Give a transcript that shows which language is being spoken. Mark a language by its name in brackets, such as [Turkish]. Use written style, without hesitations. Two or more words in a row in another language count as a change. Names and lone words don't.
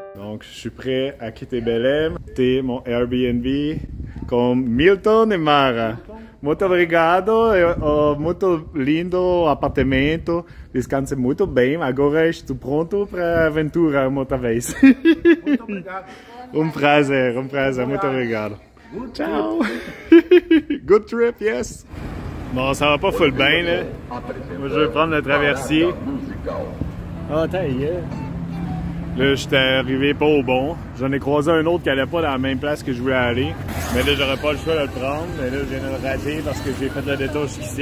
[French] Donc, je suis prêt à quitter Belém. C'était mon Airbnb com Milton e Mara. [Portuguese] Muito obrigado, muito lindo apartamento, descanse muito bem. Agora estou pronto para a aventura outra vez. Muito obrigado. prazer, muito obrigado. Ciao. [English] Good trip, yes. [French] Bon, ça va pas full bien, là. Moi, je vais prendre le traversier. Ah, attends, yeah. Là, j'étais arrivé pas au bon. J'en ai croisé un autre qui allait pas dans la même place que je voulais aller. Mais là, j'aurais pas le choix de le prendre. Mais là, je viens de le rater parce que j'ai fait le détour jusqu'ici.